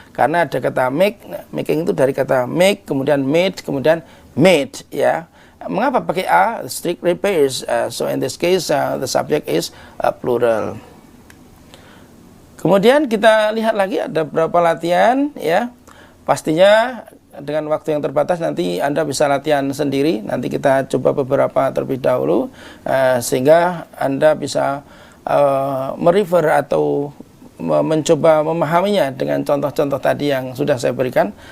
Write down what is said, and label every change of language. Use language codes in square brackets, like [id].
[id] Karena ada kata make, making itu dari kata make, kemudian made, kemudian made, ya. Mengapa pakai a? [en] Street repairs. So in this case the subject is plural. [id] Kemudian kita lihat lagi ada beberapa latihan, ya. Pastinya dengan waktu yang terbatas nanti Anda bisa latihan sendiri. Nanti kita coba beberapa terlebih dahulu sehingga Anda bisa merefer atau mencoba memahaminya dengan contoh-contoh tadi yang sudah saya berikan.